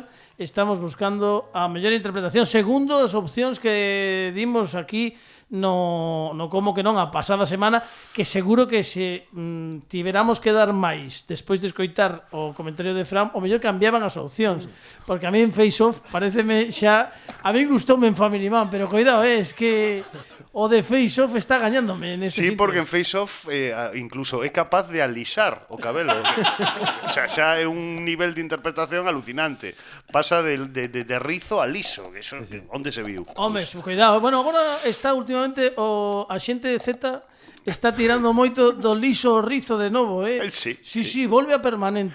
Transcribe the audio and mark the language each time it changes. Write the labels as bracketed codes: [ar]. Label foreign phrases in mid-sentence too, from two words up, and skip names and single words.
[gl] Estamos buscando a mellor interpretación segundo as opcións que dimos aquí no como que non a pasada semana, que seguro que se tiveramos que dar máis despois de escoitar o comentario de Fran, o mellor cambiaban as opcións, porque a mí en Face Off pareceme xa, a mí gustoume en Family Man, pero cuidado, [es] es que [gl] o de Face Off está gañándome [es] en ese [gl] Sí, sitio. porque en Face Off incluso é capaz de alisar o cabelo. [es] O sea, [gl] xa é un nivel de interpretación alucinante. Pasa de rizo a liso, que eso, onde se viu? Home, cuidado. Bueno, agora está últimamente o Axente Z está tirando moito do liso ao rizo de novo, Sí, volve a permanente.